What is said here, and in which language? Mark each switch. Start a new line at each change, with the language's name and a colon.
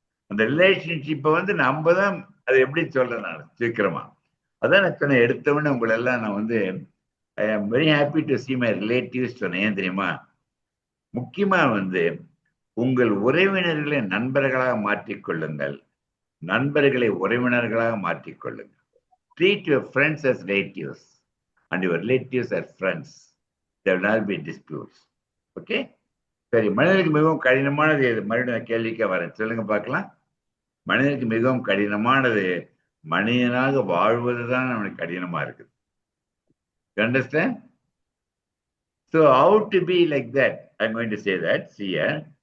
Tamil: அந்த ரிலேஷன்ஷிப்பை நம்ம தான் அதை எப்படி சொல்றேன் நான் சீக்கிரமா. அதான் நான் சொன்னேன், எடுத்தவொடனே உங்களை எல்லாம் நான்
English: I am very happy to see my relatives
Tamil: சொன்னேன். ஏன் தெரியுமா? முக்கியமா உங்கள் உறவினர்களை நண்பர்களாக மாற்றிக்கொள்ளுங்கள், நண்பர்களை உறவினர்களாக மாற்றிக்கொள்ளுங்கள்.
English: Treat your friends as relatives and your relatives as friends. There will not be disputes. Okay?
Tamil: சரி, மனிதனுக்கு மிகவும் கடினமானது எது? மறுபடியும் கேள்விக்கே வரேன். சொல்லுங்க பார்க்கலாம். மனிதனுக்கு மிகவும் கடினமானது மனிதனாக வாழ்வதுதான் நம்மளுக்கு கடினமா இருக்குது.
English: You understand? So how to be like that? I'm going to say that. See here.